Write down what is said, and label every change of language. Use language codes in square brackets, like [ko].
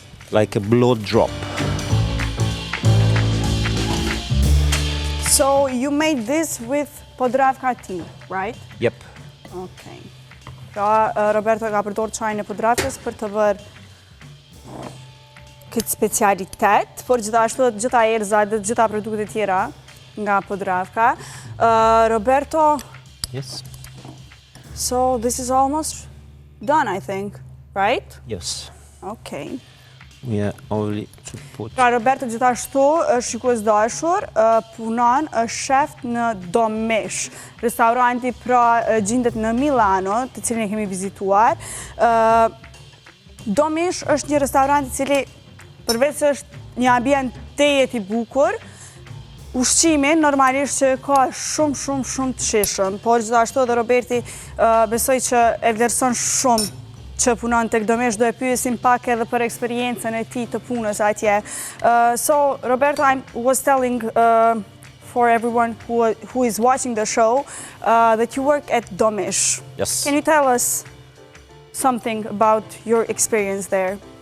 [en] Like a blood drop. So you made this with Podravka tea, right? Yep. Okay. [sq] Pra, Roberto ka përdor çajin e Podravkës për të bërë këtë specialitet, por gjithashtu dhe gjitha erzat dhe gjitha produktet tjera nga Podravka. [en] Roberto, Yes. so this is almost done, I think, right? Yes. Okay. We are only to put. [sq] Pra, Roberto gjithashtu, shikues dashur, punon, është shef në Domesh. Restauranti pra gjendet në Milano, të cilin e kemi vizituar. Domesh është një restorant i cili përveç se është një ambient tejet i bukur, ushqimin normalisht që ka shumë të shishëm, por gjithashtu edhe Roberti besoj që e vlerëson shumë që punon tek Domesh, do e pyesim pak edhe për eksperiencën e tij të punës atje. [en] So, Roberto, I was telling for everyone who is watching the show that you work at Domesh. Yes. Can you tell us something about your experience there?